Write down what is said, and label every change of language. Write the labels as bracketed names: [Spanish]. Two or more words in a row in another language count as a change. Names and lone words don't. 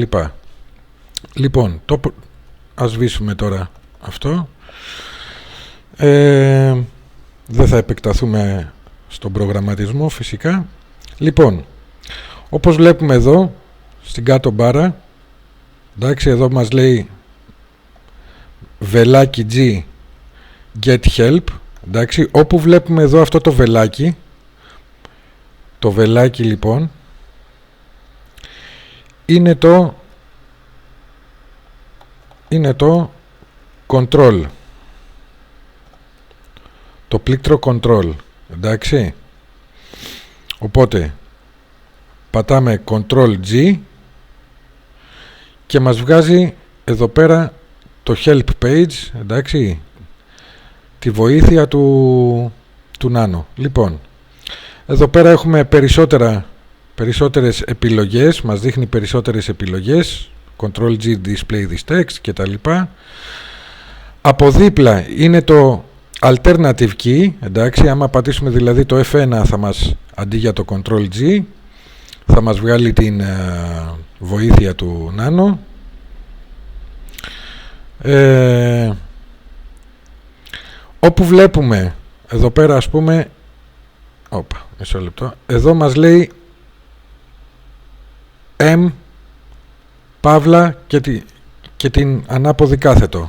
[Greek] Λοιπόν, ας σβήσουμε τώρα αυτό. Δεν θα επεκταθούμε στον προγραμματισμό φυσικά. Λοιπόν, όπως βλέπουμε εδώ στην κάτω μπάρα, εντάξει, εδώ μας λέει βελάκι [English] G get help, [Greek] εντάξει, όπου βλέπουμε εδώ αυτό το βελάκι λοιπόν είναι το control, το πλήκτρο control, εντάξει. Οπότε πατάμε Ctrl G και μας βγάζει εδώ πέρα το [English] help page, [Greek] εντάξει, τη βοήθεια του Nano. Λοιπόν, εδώ πέρα έχουμε περισσότερες επιλογές, μας δείχνει περισσότερες επιλογές, [English] Ctrl G display this text [Greek] και τα λοιπά. Από δίπλα είναι το [English] alternative key, [Greek] εντάξει, άμα πατήσουμε δηλαδή το F1 θα μας, αντί για το Ctrl G, θα μας βγάλει την βοήθεια του Nano. Όπου βλέπουμε εδώ πέρα, ας πούμε, μισό λεπτό, εδώ μας λέει M παύλα και την ανάποδη κάθετο.